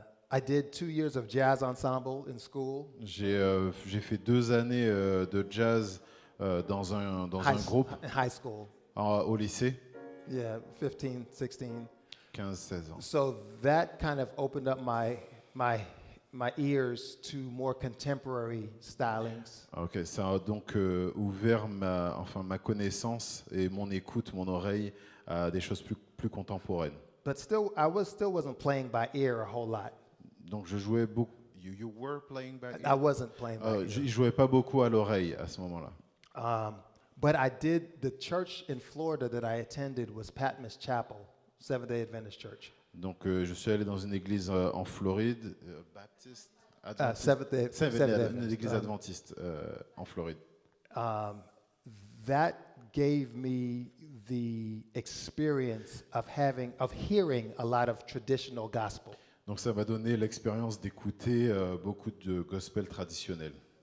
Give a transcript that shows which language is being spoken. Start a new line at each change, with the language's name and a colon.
English: I did 2 years of jazz ensemble in school.
French: J'ai fait 2 années de jazz dans un groupe
English: High school.
French: au lycée,
English: Yeah, 15, 16.
French: 15-16 ans.
English: So that kind of opened up my ears to more contemporary stylings.
French: Ok, ça a donc ouvert ma connaissance et mon écoute, mon oreille à des choses plus contemporaines.
English: But still, I wasn't playing by ear a whole lot.
French: Donc je jouais beaucoup.
English: You were playing back. I wasn't playing by ear.
French: Je jouais pas beaucoup à l'oreille à ce moment-là.
English: But I did, the church in Florida that I attended was Patmos Chapel, Seventh-day Adventist Church.
French: Donc je suis allé dans une église en Floride, baptiste, adventiste,
English: Seventh-day
French: une église adventiste en Floride.
English: That gave me the experience of hearing a lot of traditional gospel.
French: Donc ça m'a donné l'expérience d'écouter beaucoup de gospel traditionnel.